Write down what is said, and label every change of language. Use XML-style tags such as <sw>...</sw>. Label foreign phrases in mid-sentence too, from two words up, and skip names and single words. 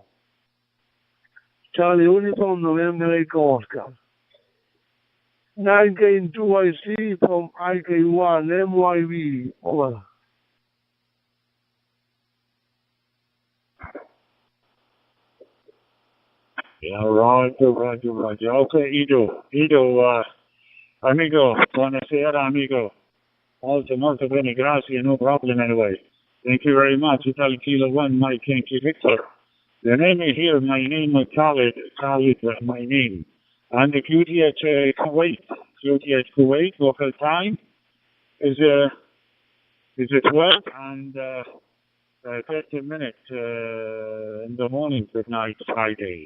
<en>Charlie Uniform, November Echo Oscar. 9K2IC from IK1 MYV. Over. Yeah, Roger, Roger, Roger. Okay, Ido, amigo,</en> <it>buonasera, amigo. Molto bene, grazie,</it> <en>no problem anyway. Thank you very much. Italy Kilo 1, Mike Yankee Victor. The name is here, my name is Khalid, my name. And the QTH Kuwait, local time is 12 and 30 minutes in the morning, good night, Friday.</en>